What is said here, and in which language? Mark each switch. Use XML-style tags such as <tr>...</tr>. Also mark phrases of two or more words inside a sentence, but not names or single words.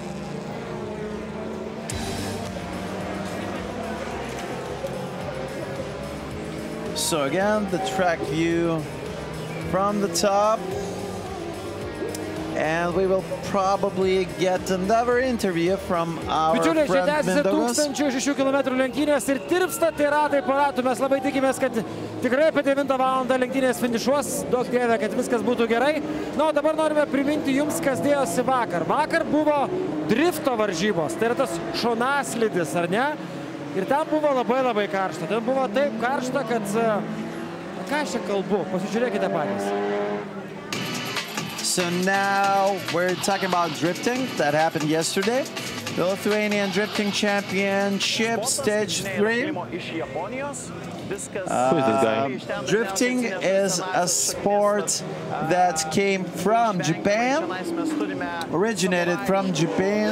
<en>So again, the track view from the top, and we will probably get another interview from our</en> <lt>Bičiuliai, čia</lt> <en>friend</en> <lt>tęsiasi Mindaugas. 1006 km lenktynės ir tirpsta tai ratai po ratų. Mes labai tikimės, kad tikrai apie 9 valandą lenktynės finišuos. Daug dievė, kad viskas būtų gerai. Na, o dabar norime priminti jums, kas dėjosi vakar. Vakar buvo drifto varžybos. Tai yra tas šonaslydis, ar ne? Ir ten buvo labai karšta. Ten buvo taip karšta, kad... Ką aš čia kalbu? Pasižiūrėkite patys.</lt> <en>So now we're talking about drifting. That happened yesterday. The Lithuanian Drifting Championship, Stage 3. Who is this guy? Drifting is a sport that came from Japan, originated from Japan.</en>